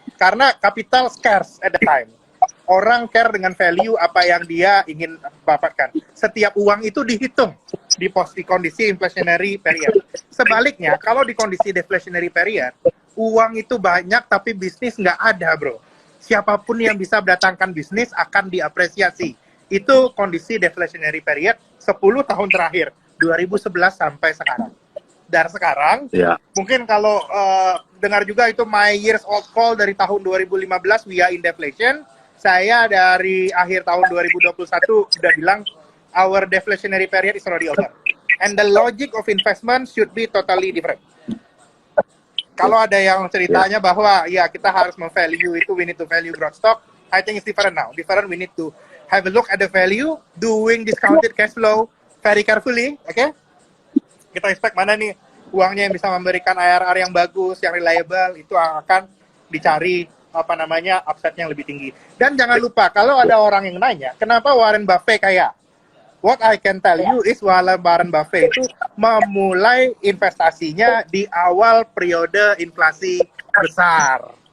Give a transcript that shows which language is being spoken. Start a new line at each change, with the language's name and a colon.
English: Karena capital scarce at the time.
Indonesian: Orang care dengan value apa yang dia ingin dapatkan. Setiap uang itu dihitung di kondisi inflationary period. Sebaliknya, kalau di kondisi deflationary period, uang itu banyak tapi bisnis nggak ada, bro. Siapapun yang bisa mendatangkan bisnis akan diapresiasi. Itu kondisi deflationary period 10 tahun terakhir, 2011 sampai sekarang. Dan sekarang, mungkin kalau dengar juga itu my years old call dari tahun 2015,
English: we are in deflation.
Indonesian: Saya dari akhir tahun 2021 sudah bilang,
English: our deflationary period is already over. And the logic of investment should be totally different.
Indonesian: Kalau ada yang ceritanya bahwa ya kita harus memvalue itu,
English: we need to value growth stock, I think it's different now. Different, we need to have a look at the value, doing discounted cash flow very carefully, okay?
Indonesian: Kita expect mana nih uangnya yang bisa memberikan IRR yang bagus, yang reliable, itu akan dicari apa namanya upside yang lebih tinggi. Dan jangan lupa, kalau ada orang yang nanya, kenapa Warren Buffett kaya?
English: What I can tell you is
Indonesian: Warren Buffett itu memulai investasinya di awal periode inflasi besar.